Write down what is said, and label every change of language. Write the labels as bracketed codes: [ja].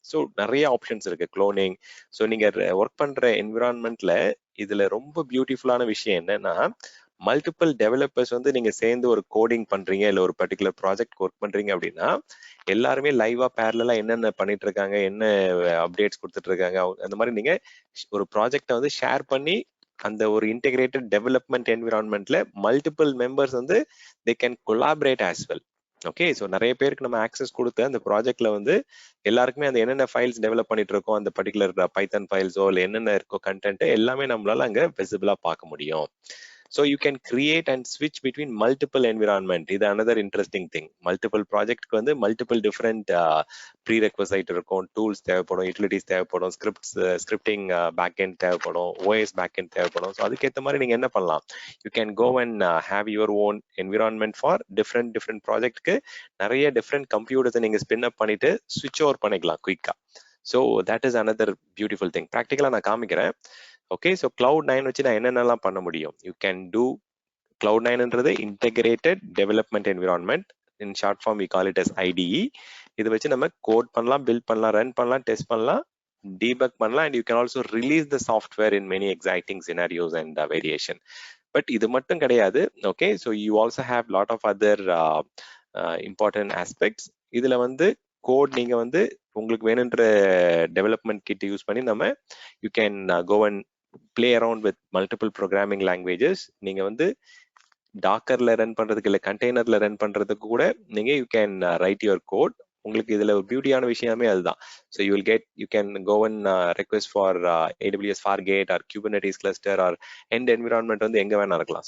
[ta] So நிறைய options இருக்கு cloning. So நீங்க ஒர்க் பண்ற என்விரான்மெண்ட்ல இதுல ரொம்ப பியூட்டிஃபுல்லான விஷயம் என்னன்னா, மல்டிபிள் டெவலப்பர்ஸ் வந்து நீங்க சேர்ந்து ஒரு கோடிங் பண்றீங்க, இல்லை ஒரு பர்டிகுலர் ப்ராஜெக்ட் ஒர்க் பண்றீங்க அப்படின்னா எல்லாருமே லைவா பேரலா என்னென்ன பண்ணிட்டு இருக்காங்க, என்ன அப்டேட்ஸ் கொடுத்துட்டு இருக்காங்க, அந்த மாதிரி நீங்க ஒரு ப்ராஜெக்டை வந்து ஷேர் பண்ணி அந்த ஒரு இன்டெகிரேட்டட் டெவலப்மெண்ட் என்விரான்மெண்ட்ல மல்டிபிள் மெம்பர்ஸ் வந்து [en] They can collaborate as well. [ta] Okay, so நிறைய பேருக்கு நம்ம ஆக்சஸ் கொடுத்து அந்த ப்ராஜெக்ட்ல வந்து எல்லாருக்குமே அந்த என்னென்ன ஃபைல்ஸ் டெவலப் பண்ணிட்டு இருக்கோம், அந்த பர்டிகுலர் பைத்தன் ஃபைல்ஸோ இல்லை என்னென்ன இருக்கோ கண்டென்ட் எல்லாமே நம்மளால அங்க விசிபிளா பார்க்க முடியும். [en] So you can create and switch between multiple environment. இது another interesting thing. [ta] Multiple project க்கு வந்து multiple different prerequisite இருக்கும், tools தேவைப்படும், utilities தேவைப்படும், scripting backend தேவைப்படும், OS backend தேவைப்படும். ஸோ அதுக்கேற்ற மாதிரி நீங்க என்ன பண்ணலாம், [en] you can go and have your own environment for different project [ta] க்கு நிறைய different computers நீங்க spin up பண்ணிட்டு switch over பண்ணிக்கலாம் குயிக்கா. [en] So that is another beautiful thing. [ta] ப்ராக்டிக்கலா நான் காமிக்கிறேன். ஓகே, ஸோ Cloud9 வச்சு நான் என்னென்னலாம் பண்ண முடியும். [en] you can do [ta] Cloud9ன்றது integrated development environment. [en] In short form we call it as IDE. [ta] இதை வச்சு நம்ம கோட் பண்ணலாம், பில்ட் பண்ணலாம், ரன் பண்ணலாம், டெஸ்ட் பண்ணலாம், டீபக் பண்ணலாம், [en] And you can also release the software in many exciting scenarios and variation. [ta] But இது மட்டும் கிடையாது. [en] Okay, so you also have lot of other important aspects. [ta] இதுல வந்து கோட் நீங்க வந்து உங்களுக்கு வேணுன்ற டெவலப்மெண்ட் கிட் யூஸ் பண்ணி நம்ம [en] You can go and play around with multiple programming languages. [ta] நீங்க வந்து டாக்கர்ல ரன் பண்றதுக்கு இல்ல கண்டெய்னர்ல ரன் பண்றதுக்கு கூட நீங்க [en] You can write your code. [ta] உங்களுக்கு இதுல ஒரு பியூட்டியான விஷயமே அதுதான். [en] so you can go and request for AWS Fargate or Kubernetes cluster [ta] R end environment வந்து எங்க வேணா இருக்கலாம்.